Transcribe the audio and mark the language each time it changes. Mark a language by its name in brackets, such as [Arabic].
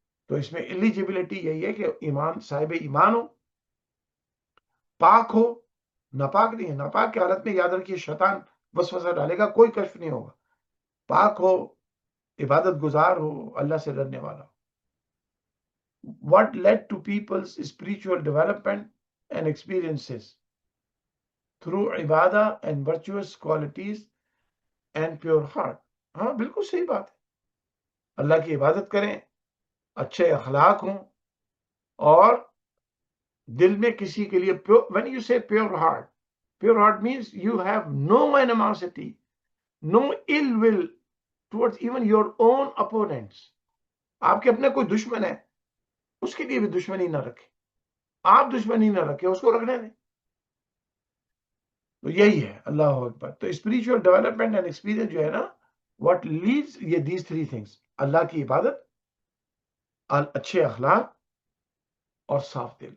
[Urdu] تو اس میں ایلیجیبلٹی یہی ہے کہ ایمان، صاحب ایمان ہو، پاک ہو. ناپاک نہیں ہے. ناپاک کی حالت میں یاد رکھیے شیطان وسوسہ ڈالے گا، کوئی کشف نہیں ہوگا. پاک ہو، عبادت گزار ہو، اللہ سے ڈرنے والا ہو. [English] What led to people's spiritual development and experiences through ibadah and virtuous qualities and pure heart. [Urdu] ہاں بالکل صحیح بات ہے. اللہ کی عبادت کریں، اچھے اخلاق ہوں، اور دل میں کسی کے لیے [English] when you say pure heart means you have no animosity, no ill will towards even your own opponents. [Urdu] آپ کے اپنے کوئی دشمن ہے، اس کے لیے بھی دشمنی نہ رکھیں. آپ دشمنی نہ رکھیں، اس کو رکھنے دیں. تو یہی ہے. اللہ اکبر. تو اسپریچول ڈیولپمنٹ اینڈ ایکسپیرینس جو ہے نا، واٹ لیڈز، یہ [English] these 3 things: [Urdu] اللہ کی عبادت، اچھے اخلاق، اور صاف دل.